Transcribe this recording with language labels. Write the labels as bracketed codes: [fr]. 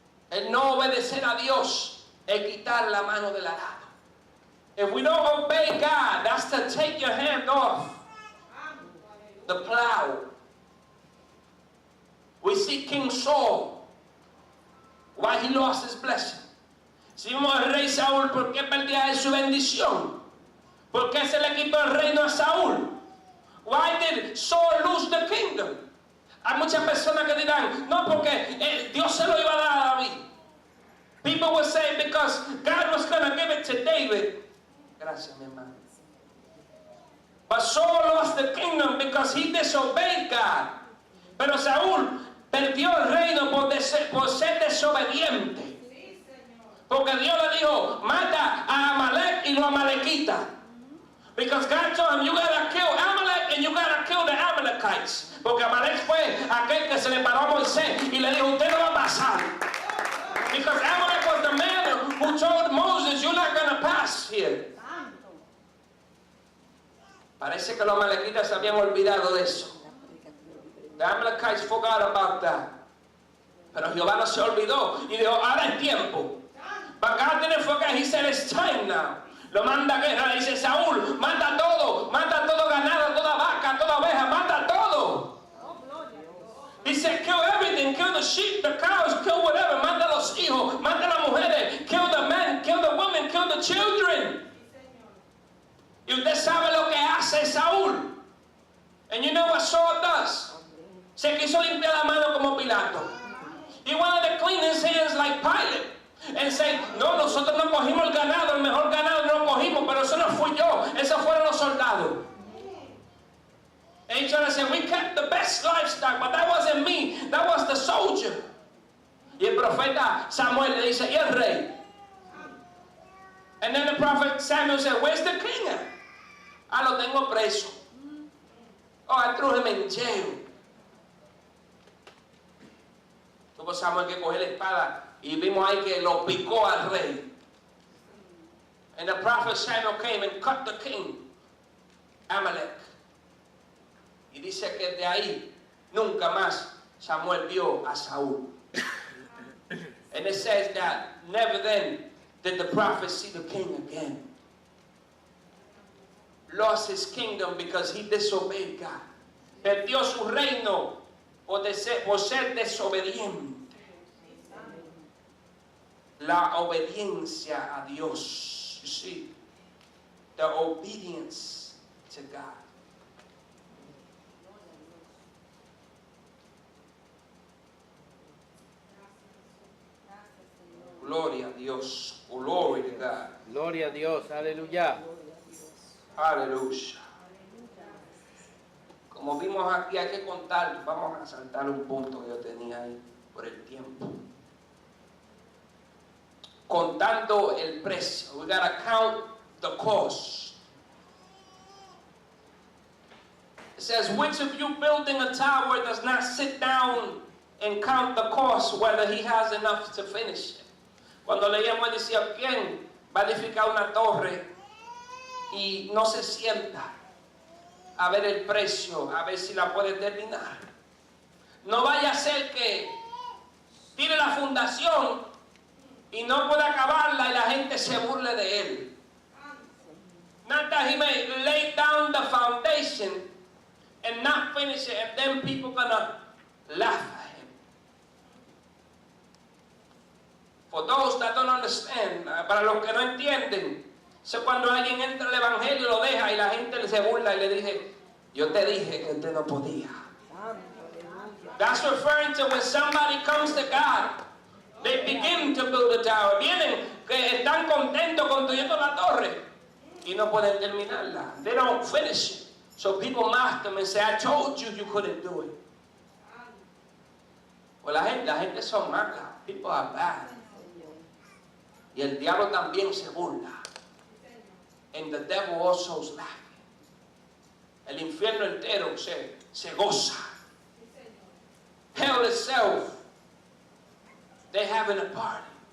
[es] El no obedecer a Dios es quitar la mano del arado. [en] If we don't obey God, that's to take your hand off the plow. We see King Saul, why he lost his blessing. [es] Si vimos al rey Saúl, ¿por qué perdía su bendición? ¿Por qué se le quitó el reino a Saúl? [en] Why did Saul lose the kingdom? [es] Hay muchas personas que dirán, no, porque Dios se lo iba a dar a David. [en] People will say, because God was going to give it to David. [es] Gracias, mi hermano. [en] But Saul lost the kingdom because he disobeyed God. [es] Pero Saúl perdió el reino por ser desobediente. Porque Dios le dijo, mata a Amalek y los amalequitas. [en] Because God told him, you gotta kill Amalek and you gotta kill the Amalekites. [es] Porque Amalek fue aquel que se le paró a Moisés y le dijo, usted no va a pasar. [en] Because Amalek was the man who told Moses, you're not gonna pass here. [es] Parece que los amalequitas se habían olvidado de eso. [en] The Amalekites forgot about that. [es] Pero Jehová no se olvidó y dijo, ahora es tiempo. [en] But God didn't forget. He said, it's time now. [es] Lo manda a guerra. Dice, Saúl, mata todo ganado, toda vaca, toda oveja, mata todo. [en] He said, kill everything, kill the sheep, the cows, kill whatever, [es] mata a los hijos, mata a las mujeres, [en] kill the men, kill the women, kill the children. [es] Y usted sabe lo que hace Saúl. [en] And you know what Saul does? [es] Se quiso limpiar la mano como Pilato. [en] He wanted to clean his hands like Pilate. And say, [es] no, nosotros no cogimos el ganado, el mejor ganado no lo cogimos, pero eso no fui yo, esos fueron los soldados. [en] And he's trying to say, we kept the best livestock, but that wasn't me, that was the soldier. [es] Y el profeta Samuel le dice, ¿y el rey? [en] And then the prophet Samuel said, where's the king at? [es] Ah, lo tengo preso. [en] Oh, I threw him in jail. [es] Tuvo Samuel que coger la espada y vimos ahí que lo picó al rey. [en] And the prophet Samuel came and cut the king, Amalek. [es] Y dice que de ahí nunca más Samuel vio a Saúl. [en] And it says that never then did the prophet see the king again. Lost his kingdom because he disobeyed God. [es] Perdió su reino por ser desobediente. La obediencia a Dios. [en] You see, the obedience to God. [es] Gloria a Dios. [en] Glory to God. [es] Gloria a Dios, aleluya. Aleluya. Como vimos aquí, hay que contar. Vamos a saltar un punto que yo tenía ahí por el tiempo. Contando el precio. [en] We gotta count the cost. It says, which of you building a tower does not sit down and count the cost whether he has enough to finish it? [es] Cuando leíamos decía, ¿quién va a edificar una torre y no se sienta a ver el precio, a ver si la puede terminar? No vaya a ser que tire la fundación y no pueda acabarla y la gente se burle de él. [en] Not that he may lay down the foundation and not finish it, and then people gonna laugh at him. For those that don't understand, [es] para los que no entienden, so cuando alguien entra al evangelio lo deja y la gente se burla y le dice, yo te dije que usted no podía. [en] That's referring to when somebody comes to God. They begin to build a tower. [es] Vienen que están contentos construyendo la torre y no pueden terminarla. [en] They don't finish it. So people mock them and say, I told you you couldn't do it. Well, [es] la gente son malas. [en] People are bad. [es] Y el diablo también se burla. [en] And the devil also is laughing. [es] El infierno entero se goza. [en] Hell itself, they're having a party.